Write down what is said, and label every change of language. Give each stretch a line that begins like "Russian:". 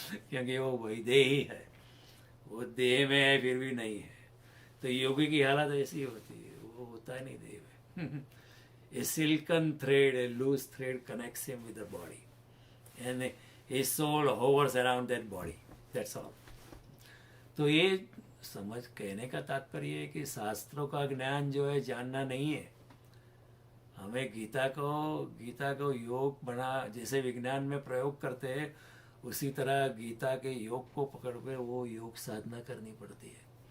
Hindi: क्योंकि वो वैदेही है, वो देह में है फिर भी नहीं है। तो योगी की हालत ऐसी होती है, वो होता है नहीं देह में।
English: A silken thread, a loose thread connects him with the body, and his soul hovers around that body. That's all.
Hindi: तो ये समझ कहने का तात्पर्य है कि शास्त्रों का ज्ञान जो है जानना नहीं है। हमें गीता को योग बना, जैसे विज्ञान में प्रयोग करते हैं उसी तरह गीता के योग को पकड़ के वो योग साधना करनी पड़ती है।